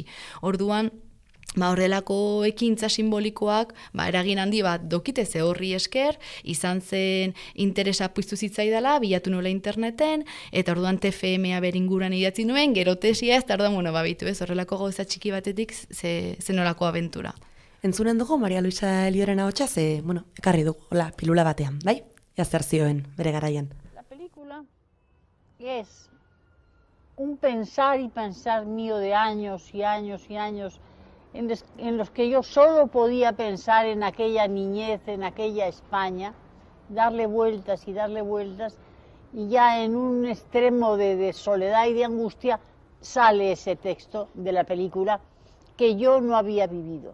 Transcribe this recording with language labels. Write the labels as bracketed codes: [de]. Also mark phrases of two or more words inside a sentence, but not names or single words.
[eu] Orduan, horrelako ekintza simbolikoak, eragin handi bat dokite, ze horri esker, izan zen interesa piztu zitzaidala, bilatu nola interneten, eta orduan TFM-a beringuran idatzi nuen, gero tesia ez, eta orduan, bitu ez, horrelako gauza txiki batetik, zenolako abentura. Entzunen dugu Maria Luisa Elioren ahotsa, ekarri dugu, pilula batean, bai? Zer zioen, bere garaian. [es] La película es un pensar y pensar mío de años y años y años en los que yo solo podía pensar en aquella niñez, en aquella España, darle vueltas y ya en un extremo de soledad y de angustia sale ese texto de la película que yo no había vivido.